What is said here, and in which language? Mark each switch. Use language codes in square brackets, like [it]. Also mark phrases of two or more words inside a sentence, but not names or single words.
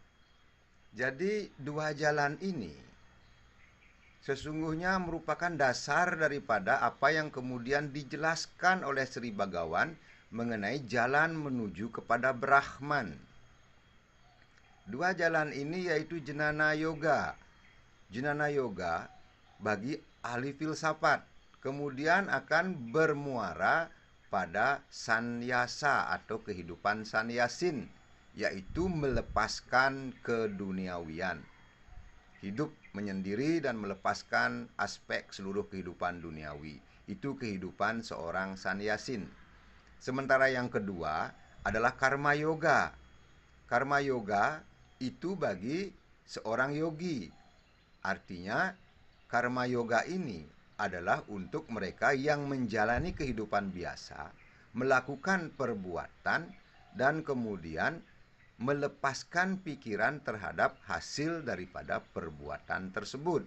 [id] Jadi dua jalan ini sesungguhnya merupakan dasar daripada apa yang kemudian dijelaskan oleh Sri Bhagawan mengenai jalan menuju kepada Brahman. Dua jalan ini yaitu jnana yoga. Jnana yoga bagi ahli filsafat kemudian akan bermuara pada sannyasa atau kehidupan sannyasin, yaitu melepaskan keduniawian, hidup menyendiri dan melepaskan aspek seluruh kehidupan duniawi. Itu kehidupan seorang sannyasin. Sementara yang kedua adalah karma yoga. Karma yoga itu bagi seorang yogi. Artinya karma yoga ini adalah untuk mereka yang menjalani kehidupan biasa, melakukan perbuatan, dan kemudian melepaskan pikiran terhadap hasil daripada perbuatan tersebut.